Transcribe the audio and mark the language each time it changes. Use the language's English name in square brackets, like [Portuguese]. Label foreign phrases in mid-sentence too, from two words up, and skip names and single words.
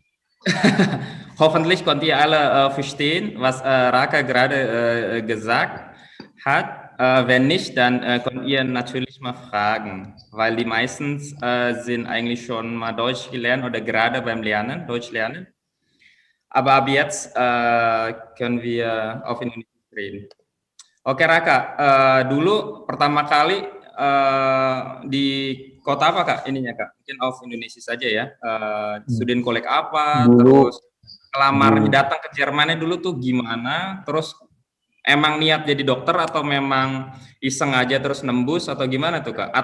[German] Hoffentlich konnte ihr alle verstehen, was Raka gerade gesagt hat. Wenn nicht, dann könnt ihr natürlich mal fragen, weil die meisten sind eigentlich schon mal Deutsch gelernt oder gerade beim Lernen, Deutsch lernen. Aber ab jetzt können wir auf Indonesia reden. [Indonesian] Oke Raka, dulu pertama kali di kota apa Kak ininya Kak? Mungkin auf Indonesia saja ya. Studenkolleg apa? Dulu, terus kelamar datang ke Jermannya dulu tuh gimana? Terus emang niat jadi dokter atau memang iseng aja terus nembus atau gimana tuh Kak?